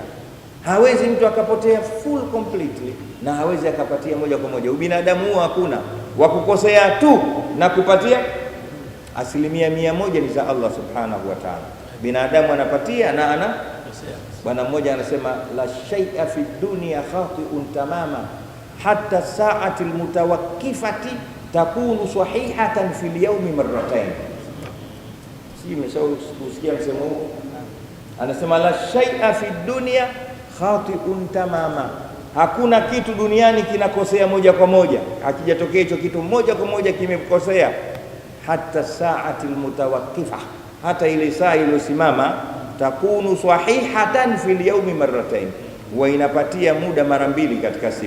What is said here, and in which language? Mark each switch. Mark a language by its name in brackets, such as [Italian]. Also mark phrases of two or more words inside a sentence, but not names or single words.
[Swahili] Hawezi mtu akapotea [English] full completely, [Swahili] na hawezi akapatia moja kwa moja. Ubinadamu huo hakuna wa kukosea tu na kupatia. 100% ni za [Arabic] الله سبحانه وتعالى. [Swahili] Binadamu anapatia na ana bwana mmoja anasema [Arabic] لا شيء في الدنيا خاطئ تماما حتى الساعة المتوقفة تكون صحيحة في اليوم مرتين. [Swahili] Si mmeshausikia msemo huu? Anasema [Arabic] لا شيء في الدنيا خاطئ تماما, [Swahili] hakuna kitu duniani kinakosea moja kwa moja. Akijatokea hicho kitu moja kwa moja kimekosea, hata [Arabic] الساعة المتوقفة, [Swahili] hata ile saa iliyosimama, [Arabic] تكون صحيحة في اليوم مرتين, [Swahili] wa inapatia muda mara 2 katika siku.